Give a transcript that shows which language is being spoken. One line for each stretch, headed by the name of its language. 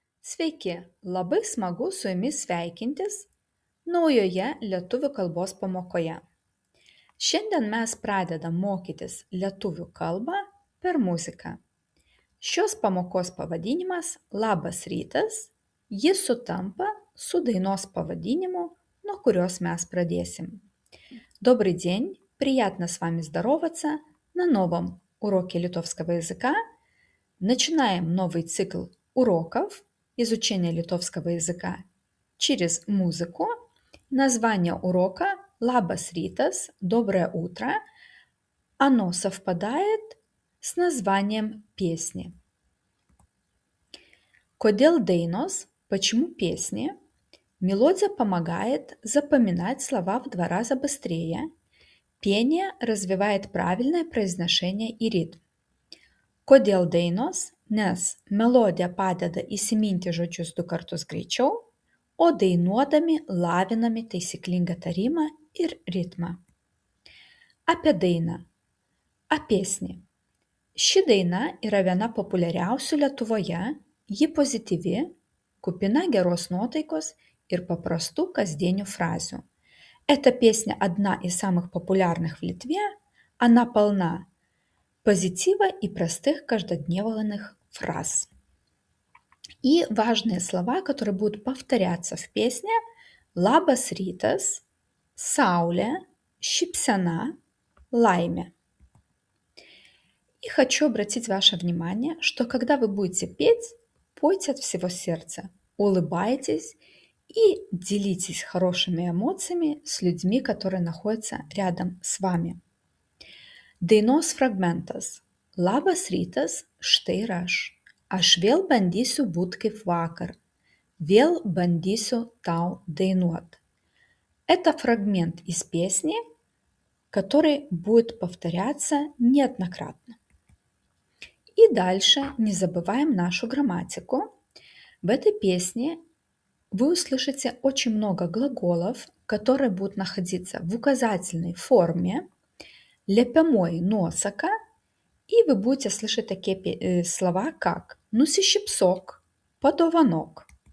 Lithuanian: Sveiki, labai smagu su jumis sveikintis naujoje lietuvių kalbos pamokoje. Šiandien mes pradedam mokytis lietuvių kalbą per muziką. Šios pamokos pavadinimas Labas rytas, jis sutampa su dainos pavadinimu, nuo kurios mes
Russian: продолжим. Добрый день, приятно с вами здороваться на новом уроке литовского языка. Начинаем новый цикл уроков изучения литовского языка через музыку. Название урока «Labas rytas», «Доброе утро». Оно совпадает с названием песни.
Lithuanian: Kodėl dainos?
Russian: Почему песни? Мелодия помогает запоминать слова в 2 раза быстрее. Пение развивает правильное произношение и ритм.
Lithuanian: Kodėl dainos? Nes melodija padeda įsiminti žodžius 2 kartus greičiau, o dainuodami laviname taisyklingą tarimą ir ritmą. Apie dainą. Apėsnį. Ši daina yra viena populiariausių Lietuvoje, ji pozityvi, kupina geros nuotaikos ir paprastų kasdienių
Russian: фразу. Эта песня одна из самых популярных в Литве, она полна позитива и простых каждодневных фраз. И важные слова, которые будут повторяться в песне:
Lithuanian: Labas rytas, Saulė, šypsena, laimė.
Russian: И хочу обратить ваше внимание, что когда вы будете петь, пойте от всего сердца, улыбайтесь и делитесь хорошими эмоциями с людьми, которые находятся рядом с вами.
Lithuanian: Dainos fragmentas. Labas rytas, štai ir aš. Aš vėl bandysiu būt kaip vakar. Vėl bandysiu tau dainuot.
Russian: Это фрагмент из песни, который будет повторяться неоднократно. И дальше не забываем нашу грамматику. В этой песне вы услышите очень много глаголов, которые будут находиться в указательной форме, лепямой носака, и вы будете слышать такие слова, как «нусишипсок», «подованок».